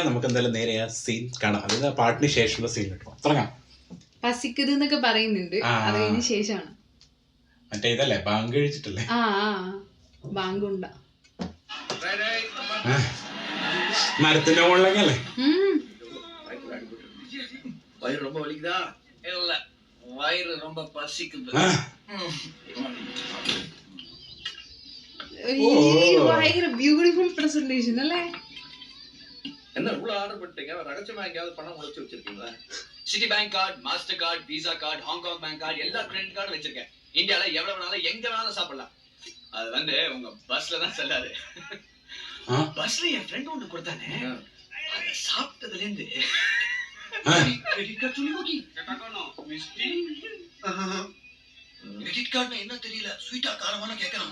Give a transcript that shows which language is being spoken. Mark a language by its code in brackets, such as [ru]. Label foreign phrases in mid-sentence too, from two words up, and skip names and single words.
[ml] നമുക്ക് എന്തായാലും നേരെ ആ സീൻ കാണാം. അതിന് പാട്ടിന് ശേഷമുള്ള സീൻ കിട്ടും. തുടങ്ങാം. പസിക്കത് എന്നൊക്കെ പറയുന്നുണ്ട്. അതിന് ശേഷമാണ് മറ്റേ ഇതല്ലേ ബാങ്ക് കഴിച്ചിട്ടല്ലേ? ബാങ്കുണ്ട മരത്തിന്റെ മുകളിലൊക്കെ അല്ലേ? [ta] வயிறு ரொம்ப வலிக்குதா? இல்ல வயிறு ரொம்ப பசிக்குது. [ml] ഭയങ്കര ബ്യൂട്ടിഫുൾ പ്രസന്റേഷൻ അല്ലേ? [ta] என்ன இவ்வளவு ஆர்டர் பண்ணிட்டீங்க? ரகசியமா எங்கயாவது பணம் முடிச்சு வச்சிருக்கீங்களா? சிட்டி பேங்க் கார்டு, மாஸ்டர் கார்டு, விசா கார்டு, ஹாங்காங் பேங்க் கார்டு, எல்லா கிரெடிட் கார்டும் வச்சிருக்கேன். இந்தியால எவ்வளவு வேணாலும் எங்க வேணாலும் சாப்பிடலாம். அது வந்து உங்க பஸ்ல தான் செல்லாது. பஸ்ல என் ஃப்ரெண்ட் ஒன்று கொடுத்தானே, அதை சாப்பிட்டதுல இருந்து கிரெடிட் கார்டு சொல்லி நோக்கி கிரெடிட் கார்டு என்ன தெரியல, ஸ்வீட்டா காரமான கேட்கறான்.